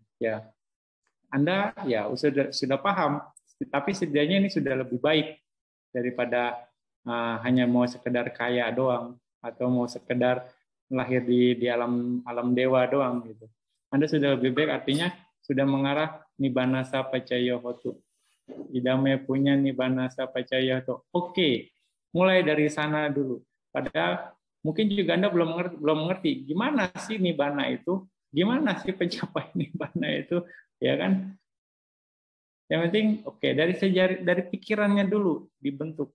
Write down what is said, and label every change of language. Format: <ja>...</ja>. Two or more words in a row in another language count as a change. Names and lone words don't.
<id>Ya, Anda ya sudah paham, tapi setidaknya ini sudah lebih baik daripada hanya mau sekedar kaya doang atau mau sekedar lahir di alam dewa doang gitu. Anda sudah lebih baik, artinya sudah mengarah</id> <pi>nibbana sapacaya hotu. Idame punya nibbana sapacaya hotu.</pi> <id>Oke, mulai dari sana dulu. Padahal mungkin juga Anda belum mengerti gimana sih nibbana itu, gimana sih pencapaian nibbana itu, ya kan? Yang penting oke, dari pikirannya dulu dibentuk.</id>